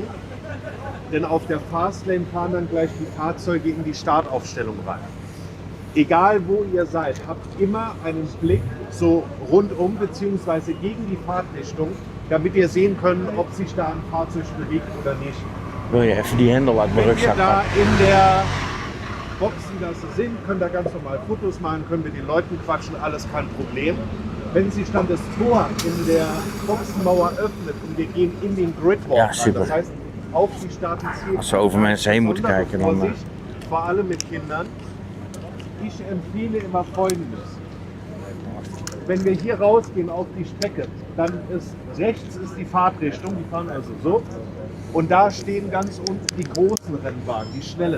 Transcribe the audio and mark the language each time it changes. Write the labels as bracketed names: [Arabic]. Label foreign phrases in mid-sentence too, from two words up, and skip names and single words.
[German] Denn auf der Fastlane fahren dann gleich die Fahrzeuge in die Startaufstellung rein. Egal wo ihr seid, habt immer einen Blick so rundum bzw. gegen die Fahrtrichtung, damit ihr sehen könnt, ob sich da ein Fahrzeug bewegt oder nicht. [Dutch] Wil je even die hendel uit mijn [German] Wenn wir [Dutch] rugzak [German] da [Dutch] pakken? [German] in der Boxengasse sind, können da ganz normal Fotos machen, können mit den Leuten quatschen, alles kein Problem. Wenn sich dann das Tor in der Boxenmauer öffnet und wir gehen in den Gridwalk [Dutch] Ja, [German] rein, [Dutch] super. [German] das heißt auf die Start- und Ziel. [Dutch] Als we over mensen heen moeten kijken, dan... [German] Vorsicht, vor allem mit Kindern. Ich empfehle immer Folgendes. Wenn wir hier rausgehen auf die Strecke, dann ist rechts ist die Fahrtrichtung, die fahren also so. Und da stehen ganz unten die großen Rennwagen, die schnellen.